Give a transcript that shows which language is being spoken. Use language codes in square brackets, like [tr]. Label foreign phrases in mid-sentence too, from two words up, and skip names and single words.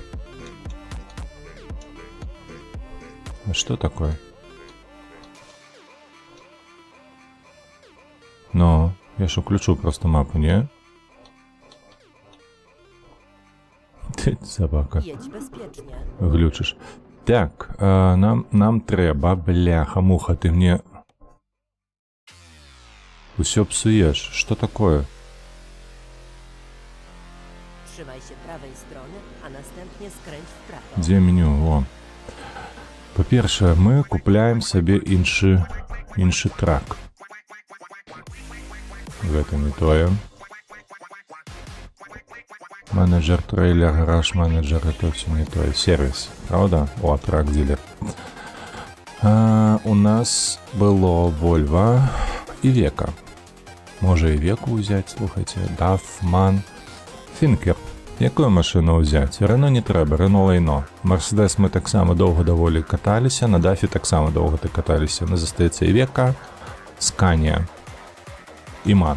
[be] А што такое? Ну, я ж уключу просто мапу, не? Собака. [pl] Jedź bezpiecznie. [uk] Глючиш. Так, нам треба, бляха-муха, [ru] ты мне... [be] Усё псуешь. [ru] Что такое? [pl] Trzymaj się prawej strony, a następnie skręć w prawo. [ru] Где меню? О. [be] По-перше, мы купляем себе інший трак. [ru] Это не тое. Менеджер, трейлер, гараж, менеджер, это все не тое. Сервис, правда? О, трак-дилер. У нас было Volvo и Века. [uk] Може і Веку взять, слухайте. DAF, MAN, Тhinker. Яку машину взяти? Рено не треба, Рено лайно. Мерседес ми так само довго доволі каталися, на Дафі так само довго каталися. Не застається Івека, Сканія і Ман.